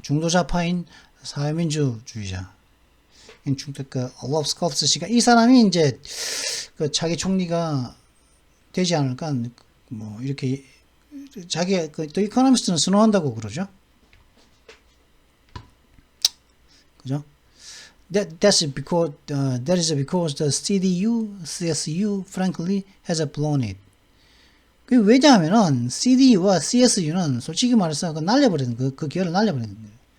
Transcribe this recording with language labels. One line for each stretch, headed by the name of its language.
Korean: 중도좌파인 사회민주주의자. 러브 스컬프스 씨가, 이 사람이 이제, 그 자기 총리가 되지 않을까, 뭐, 이렇게, 자기, 또 이코노미스트는 선호한다고 그러죠. 그죠?
English: That is because the CSU, frankly, has blown it.
Korean: 왜냐하면은, CDU와 CSU는 솔직히 말해서 날려버리는, 그 기회를 날려버리는 거예요.